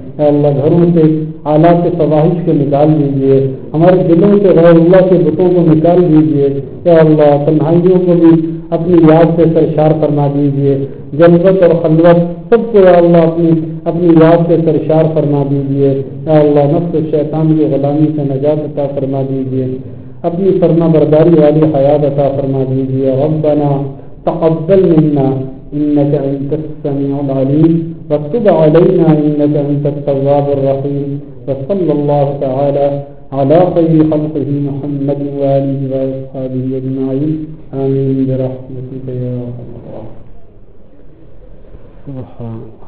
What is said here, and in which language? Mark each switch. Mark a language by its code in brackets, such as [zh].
[ur] یا اللہ گھروں سے آلات فواہش کو نکال دیجیے, ہمارے دلوں سے غیر اللہ کے بتوں کو نکال دیجیے. یا اللہ تنہائیوں کو بھی اپنی یاد سے سرشار فرما دیجیے. جنت اور خلوت سب کو یا اللہ اپنی یاد سے سرشار فرما دیجیے. یا اللہ نفس و شیطان کی غلامی سے نجات عطا فرما دیجیے. اپنی فرما برداری والی حیات عطا فرما دیجیے. [ar] ربنا تقبل منا انك انت السميع العليم وتب علينا انك انت التواب الرحيم. وصلى الله تعالى على خير خلقه محمد واله واصحابه اجمعين. امين برحمتك يا ارحم الراحمين.